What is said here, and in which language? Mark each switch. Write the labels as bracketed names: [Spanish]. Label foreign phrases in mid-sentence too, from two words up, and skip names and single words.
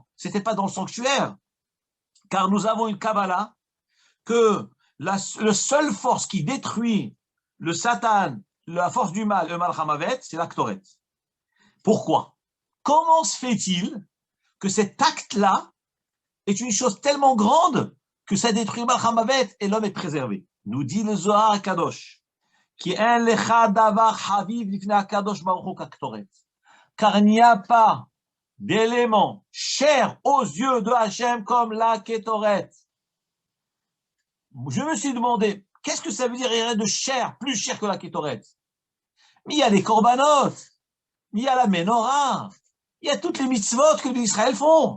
[French] C'était pas dans le sanctuaire. Car nous avons une Kabbalah que la seule force qui détruit le Satan, la force du mal, le [Hebrew] מלאך המוות, [French] c'est la Ktoret. Pourquoi? Comment se fait-il que cet acte-là est une chose tellement grande que ça détruit [Hebrew] מלאך המוות [French] et l'homme est préservé? Nous dit le Zohar HaKadosh, qui est un [Hebrew] לך דבר חביב לפני הקדוש ברוך הוא כקטורת. [French] Car il n'y a pas d'élément cher aux yeux de Hachem comme la Ketoret. Je me suis demandé, qu'est-ce que ça veut dire, il y a de cher, plus cher que la Ketoret? Mais il y a les korbanot, il y a la menorah, il y a toutes les mitzvot que les Israël font.